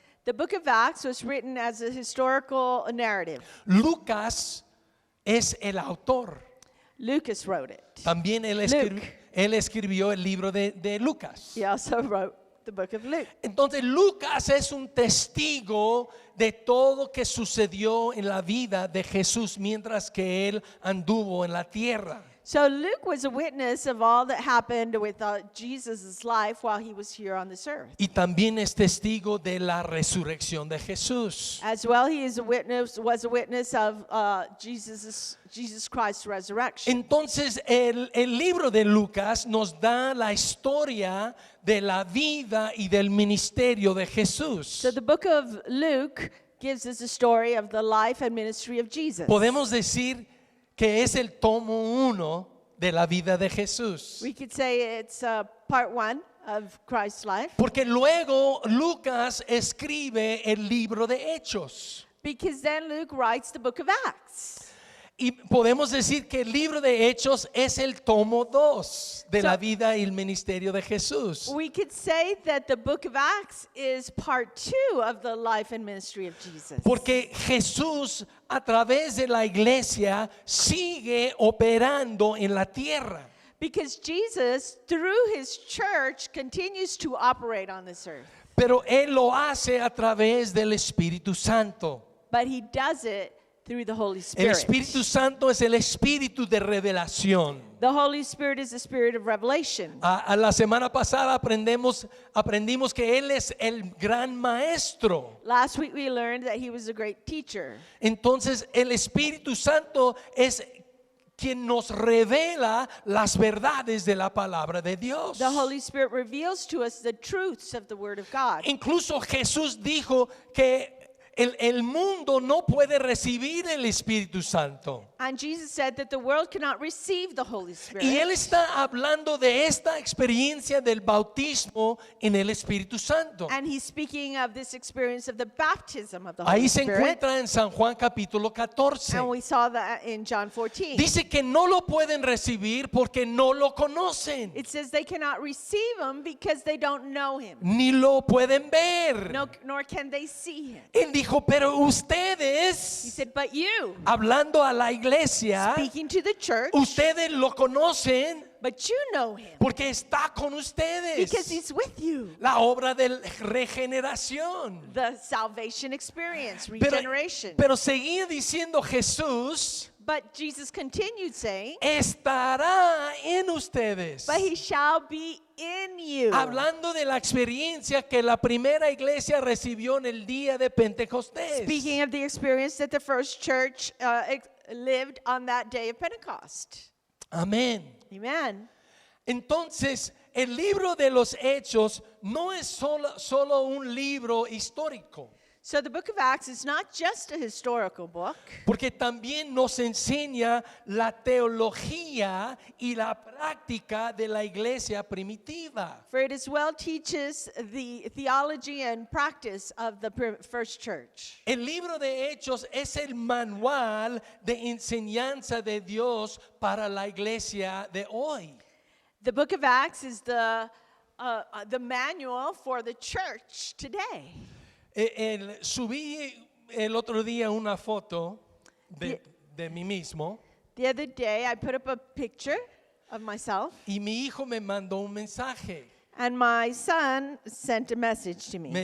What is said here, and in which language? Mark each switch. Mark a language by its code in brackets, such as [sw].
[en] The book of Acts was written as a historical narrative. [es] Lucas es el autor. [en] Lucas wrote it. [es] También él escribió el libro de Lucas. [en] He also wrote the book of Luke. [es] Entonces Lucas es un testigo de todo que sucedió en la vida de Jesús mientras que él anduvo en la tierra. [en] So Luke was a witness of all that happened with Jesus' life while he was here on this earth. [es] Y también es testigo de la resurrección de Jesús. [en] As well, he is was a witness of Jesus Christ's resurrection. [es] Entonces el libro de Lucas nos da la historia de la vida y del ministerio de Jesús. [en] So the book of Luke gives us a story of the life and ministry of Jesus. [es] Podemos decir que es el tomo 1 de la vida de Jesús. [en] We could say it's part 1 of Christ's life. [es] Porque luego Lucas escribe el libro de Hechos. [en] Because then Luke writes the book of Acts. [es] Y podemos decir que el libro de Hechos es el tomo 2 de la vida y el ministerio de Jesús. [en] We could say that the book of Acts is part 2 of the life and ministry of Jesus. [es] Porque Jesús a través de la iglesia sigue operando en la tierra. [en] Because Jesus, through his church, continues to operate on this earth. [es] Pero Él lo hace a través del Espíritu Santo. [en] But he does it through the Holy [es] El [en] Spirit. [es] Espíritu Santo es el espíritu de revelación. [en] The Holy Spirit is the spirit of revelation. [es] La semana pasada aprendimos que Él es el gran maestro. [en] Last week we learned that he was a great teacher. [es] Entonces el Espíritu Santo es quien nos revela las verdades de la palabra de Dios. [en] The Holy Spirit reveals to us the truths of the Word of God. [es] Incluso Jesús dijo que el mundo no puede recibir el Espíritu Santo. [en] And Jesus said that the world cannot receive the Holy Spirit. [es] Y él está hablando de esta experiencia del bautismo en el Espíritu Santo. [en] And he's speaking of this experience of the baptism of the [es] Ahí [en] Holy [es] se [en] Spirit. [es] encuentra en San Juan capítulo 14. [en] And we saw that in John 14. [es] Dice que no lo pueden recibir porque no lo conocen, [en] It says they cannot receive him because they don't know him. [es] ni lo pueden ver. [en] No, nor can they see him. [es] Él dijo, pero [en] He [es] ustedes, [en] said, but you, [es] hablando a la iglesia, [en] speaking to the church, [es] ustedes lo conocen [en] but you know him [es] porque está con ustedes. [en] because he's with you. [es] La obra de regeneración. [en] The salvation experience, [es] Pero, [en] regeneration. [es] pero seguía diciendo Jesús, [en] But Jesus continued saying, [es] estará en ustedes. [en] but he shall be in you. [es] Hablando de la experiencia que la primera iglesia recibió en el día de Pentecostés. [en] Speaking of the experience that the first church lived on that day of Pentecost. [es] Amén. [en] Amen. [es] Entonces, el libro de los Hechos no es solo un libro histórico, [en] So the book of Acts is not just a historical book, [es] porque también nos enseña la teología y la práctica de la iglesia primitiva. [en] for it as well teaches the theology and practice of the first church. [es] El libro de Hechos es el manual de enseñanza de Dios para la iglesia de hoy. [en] The book of Acts is the manual for the church today. [es] Subí el otro día una foto de mí mismo [en] The other day, I put up a picture of myself, [es] y mi hijo me mandó un mensaje. [en] and my son sent a message to me.